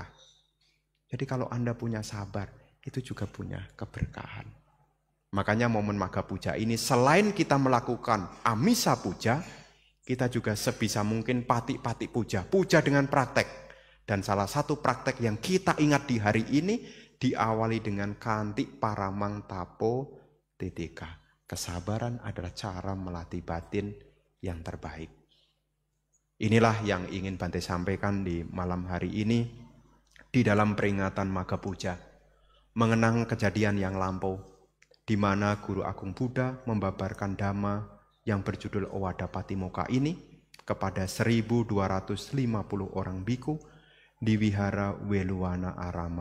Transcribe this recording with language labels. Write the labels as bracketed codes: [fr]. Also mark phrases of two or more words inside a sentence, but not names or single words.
[id] Jadi kalau Anda punya sabar, itu juga punya keberkahan. Makanya momen Magha Puja ini selain kita melakukan [pi] amisa puja, [id] kita juga sebisa mungkin [pi] pati-pati puja. [id] Puja dengan praktek. Dan salah satu praktek yang kita ingat di hari ini diawali dengan [pi] kanti paramang tapo titika. [id] Kesabaran adalah cara melatih batin yang terbaik. Inilah yang ingin Bante sampaikan di malam hari ini di dalam peringatan Magha Puja. Mengenang kejadian yang lampau di mana Guru Agung Buddha membabarkan dhamma yang berjudul Owada Patimokkha ini kepada 1.250 orang biku di Wihara Weluwana Arama.